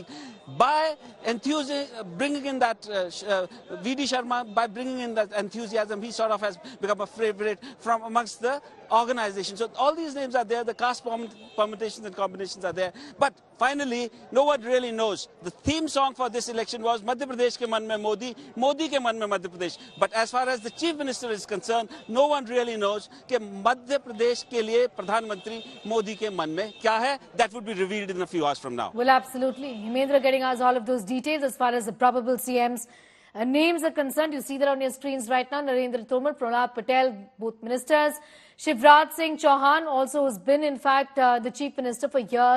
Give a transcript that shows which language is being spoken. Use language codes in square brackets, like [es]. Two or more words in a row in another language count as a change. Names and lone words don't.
[en] By bringing in that V.D. Sharma, by bringing in that enthusiasm, he sort of has become a favorite from amongst the organization. So all these names are there, the caste permutations and combinations are there. But finally, no one really knows. The theme song for this election was [hi] मध्य प्रदेश के मन में मोदी, मोदी के मन में मध्य प्रदेश. [en] But as far as the Chief Minister is concerned, no one really knows [hi] कि मध्य प्रदेश के लिए प्रधानमंत्री मोदी के मन में क्या है. [en] That would be revealed in a few hours from now. Well, absolutely. Hemendra getting us all of those details as far as the probable CMs names are concerned. You see that on your screens right now. Narendra Tomar, Prahlad Patel, both ministers. Shivraj Singh Chauhan also has been, in fact, the Chief Minister for years.